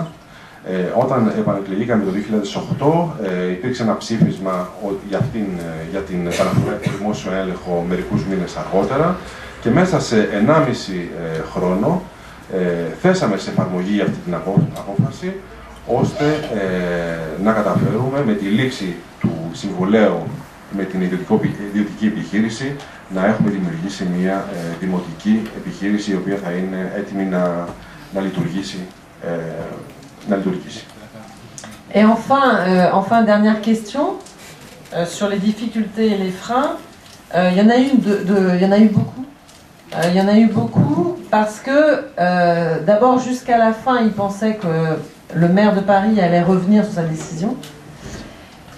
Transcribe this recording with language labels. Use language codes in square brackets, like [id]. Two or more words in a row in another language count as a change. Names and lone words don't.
[el] Όταν επανεκλεγήκαμε το 2008, υπήρξε ένα ψήφισμα για την επαναφορά του δημόσιο έλεγχο μερικούς μήνες αργότερα και μέσα σε 1,5 χρόνο θέσαμε σε εφαρμογή αυτή την απόφαση, ώστε να καταφέρουμε με τη λήξη του συμβολέου με την ιδιωτική επιχείρηση να έχουμε δημιουργήσει μια δημοτική επιχείρηση η οποία θα είναι έτοιμη να λειτουργήσει. [fr] Et enfin, dernière question, sur les difficultés et les freins, il y en a eu beaucoup. Il y en a eu beaucoup parce que, d'abord, jusqu'à la fin, ils pensaient que le maire de Paris allait revenir sur sa décision.